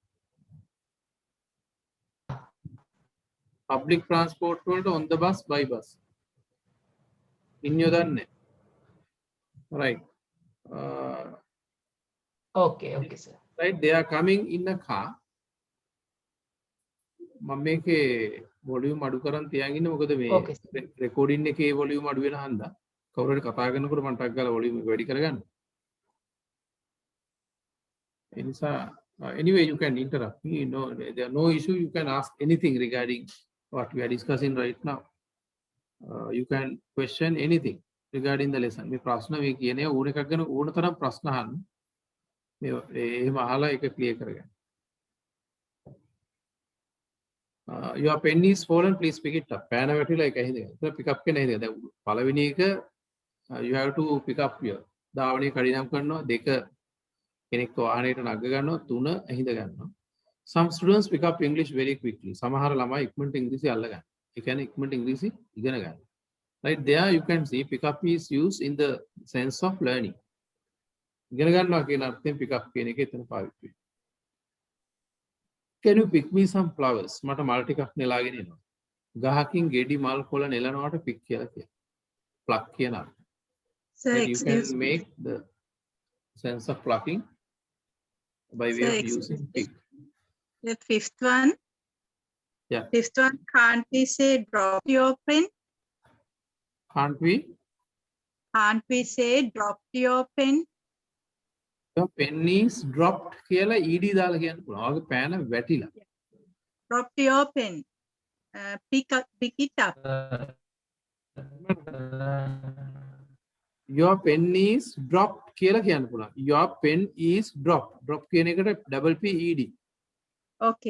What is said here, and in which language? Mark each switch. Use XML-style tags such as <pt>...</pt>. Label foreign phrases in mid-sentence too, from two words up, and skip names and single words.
<en>Public transport වලට on the bus by bus.</en> <si>ඉන්නේ දන්නේ.</si> <en>Right. Okay, okay, sir. Right, they are coming in a car.</en> <si>මම මේකේ volume අඩු කරන් තියන් ඉන්නේ මොකද මේ</si> <en>Okay,</en> <si>recording එකේ volume අඩු වෙන හන්දා කවුරු හරි කතා කරනකොට මම ටක් ගාලා volume එක වැඩි කරගන්න. ඒ නිසා</si> <en>anyway you can interrupt me, no, there are no issue, you can ask anything regarding what we are discussing right now. You can question anything regarding the lesson.</en> <si>මේ ප්‍රශ්න මේ කියන්නේ ඕන එකක් ගැන ඕන තරම් ප්‍රශ්න අහන්න. මේ එහෙම අහලා ඒක ක්ලියර් කරගන්න.</si> <en>Your pen is fallen, please pick it up.</en> <si>පෑන වැටිලා ඒක ඇහිද. ඒක</si> <en>pick up</en> <si>එක නේද? දැන් පළවෙනි එක</si> <en>you have to pick up here.</en> <si>ධාවනයේ කඩිනම් කරනවා, දෙක කෙනෙක් වාහනයට නග ගන්නවා, තුන ඇහිඳ ගන්නවා.</si> <en>Some students pick up English very quickly.</en> <si>සමහර ළමයි ඉක්මනට ඉංග්‍රීසි අල්ල ගන්න. ඒ කියන්නේ ඉක්මනට ඉංග්‍රීසි ඉගෙන ගන්න.</si> <en>Right there you can see pick up is used in the sense of learning.</en> <si>ඉගෙන ගන්නවා කියන අර්ථයෙන්</si> <en>pick up</en> <si>කියන එක එතන පාවිච්චි වෙනවා.</si> <en>Can you pick me some flowers?</en> <si>මට මල් ටිකක් නෙලාගෙන එනවා. ගහකින් ගෙඩි මල් කොළ නෙලනවට pick කියලා කියනවා. pluck කියන අර්ථය.</si> <en>Sir, Right, you excuse can me. make the sense of plucking by way Sir, of excuse using me. pick. The fifth one. Yeah. Fifth one, can't we say drop your pen? Can't we? Can't we say drop your pen? Your pen is dropped</en> <si>කියලා ed දාලා කියන්න පුළුවන්. ඔයාගේ පෑන වැටිලා.</si> <en>Drop your pen. Pick it up. Your pen is dropped</en> <si>කියලා කියන්න පුළුවන්.</si> <en>Your pen is dropped. Drop</en> <si>කියන එකට</si> <en>double p ed. Okay.</en>